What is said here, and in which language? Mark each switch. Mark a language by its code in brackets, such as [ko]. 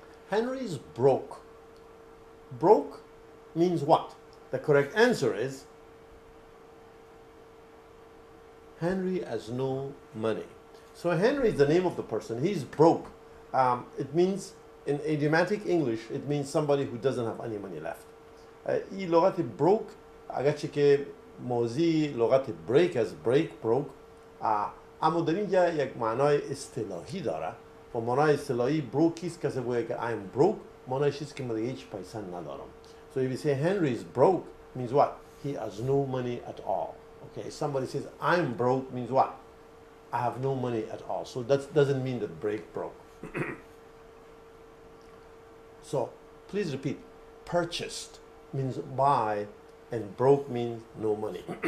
[en] Henry is broke. Broke means what? The correct answer is Henry has no money. So Henry is the name of the person. He's broke. It means, in idiomatic English, it means somebody who doesn't have any money left. [fa] این لغت broke اگرچه که موضوع لغت break از break broke اما در اینجا یک معنای اصطلاحی داره و معنای اصطلاحی broke است کسی بگه که [en] I'm broke [fa] معنایش است که من دیگه هیچ پیسه ندارم. [en] So if you say Henry is broke means what? He has no money at all. Okay, somebody says I'm broke means what? I have no money at all. So that doesn't mean that break broke. So please repeat. Purchased means buy, and broke means no money.